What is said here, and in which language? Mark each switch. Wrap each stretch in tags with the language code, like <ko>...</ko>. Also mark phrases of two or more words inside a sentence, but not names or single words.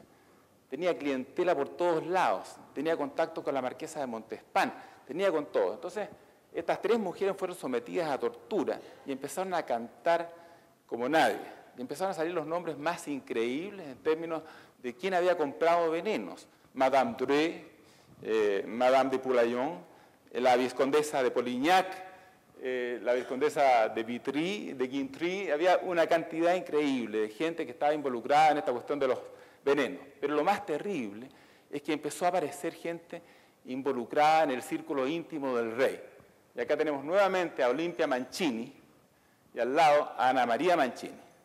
<es>Tenía clientela por todos lados, tenía contacto con la marquesa de Montespan, tenía con todo. Entonces, estas 3 mujeres fueron sometidas a tortura y empezaron a cantar como nadie. Y empezaron a salir los nombres más increíbles en términos de quién había comprado venenos. Madame Drouet, Madame de Poulaillon, la viscondesa de Polignac, la viscondesa de Vitry, de Guintry. Había una cantidad increíble de gente que estaba involucrada en esta cuestión de los venenos. Pero lo más terrible es que empezó a aparecer gente involucrada en el círculo íntimo del rey. Y acá tenemos nuevamente a Olimpia Mancini y al lado a Ana María Mancini.</es>